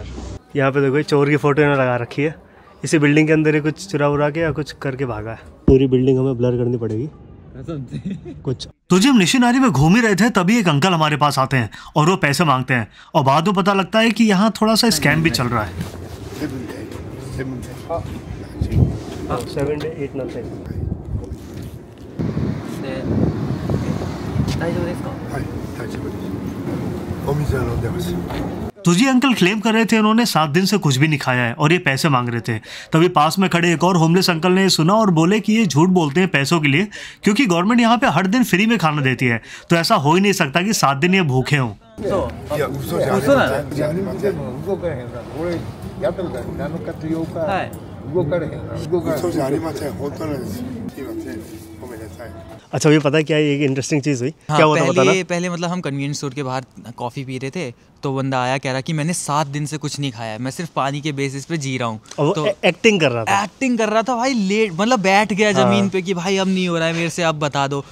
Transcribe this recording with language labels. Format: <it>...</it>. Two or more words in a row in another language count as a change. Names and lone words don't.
<hi>यहाँ पे देखो चोर की फोटो इन्होंने लगा रखी है। इसी बिल्डिंग के अंदर ही कुछ चुरा उरा के या कुछ करके भागा है। पूरी बिल्डिंग हमें ब्लर करनी पड़ेगी कुछ। तो जब निशिनारी में घूम ही रहे थे तभी एक अंकल हमारे पास आते हैं और वो पैसे मांगते हैं और बाद में पता लगता है कि यहाँ थोड़ा सा स्कैम भी चल रहा है।</hi> <en>7 day 8 nothing。</en> <ja>大丈夫ですか？はい、大丈夫です。お水は飲んでます。 तो जी अंकल क्लेम कर रहे थे उन्होंने 7 दिन से कुछ भी नहीं खाया है और ये पैसे मांग रहे थे। तभी पास में खड़े एक और होमलेस अंकल ने सुना और बोले कि ये झूठ बोलते हैं पैसों के लिए, क्योंकि गवर्नमेंट यहाँ पे हर दिन फ्री में खाना देती है। तो ऐसा हो ही नहीं सकता कि 7 दिन ये भूखे हों। いや、嘘じゃありません。じゃありません。動かれへんから。俺やったことある。7日と8日。はい。動かれへんから。動かれへん。嘘じゃありません。本当なんです。すいません。ごめんなさい。</ja> <hi>अच्छा ये पता है क्या है, एक इंटरेस्टिंग चीज़ हुई। हाँ, क्या हुआ था बताना? पहले मतलब हम कन्वीनियंस स्टोर के बाहर कॉफ़ी पी रहे थे तो बंदा आया कह रहा कि मैंने 7 दिन से कुछ नहीं खाया है, मैं सिर्फ पानी के बेसिस पे जी रहा हूँ। तो एक्टिंग कर रहा था भाई, लेट मतलब बैठ गया जमीन पे कि भाई अब नहीं हो रहा है मेरे से, अब बता दो।</hi>